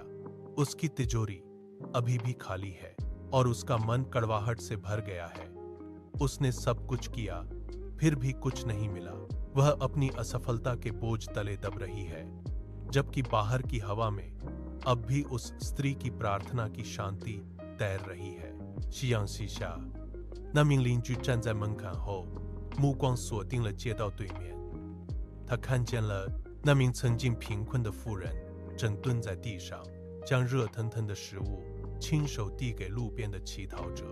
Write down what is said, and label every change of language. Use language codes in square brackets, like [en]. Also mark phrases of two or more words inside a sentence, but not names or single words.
[hi] उसकी तिजोरी अभी भी खाली है और उसका मन कड़वाहट से भर गया है। उसने सब कुछ किया, फिर भी कुछ नहीं मिला। वह अपनी असफलता के बोझ तले दब रही है, जबकि बाहर की हवा में अब भी उस स्त्री की प्रार्थना की शांति तैर रही है। [zh] 夕阳西下，那名邻居站在门槛后，目光锁定了街道对面。他看见了那名曾经贫困的妇人正蹲在地上，将热腾腾的食物亲手递给路边的乞讨者。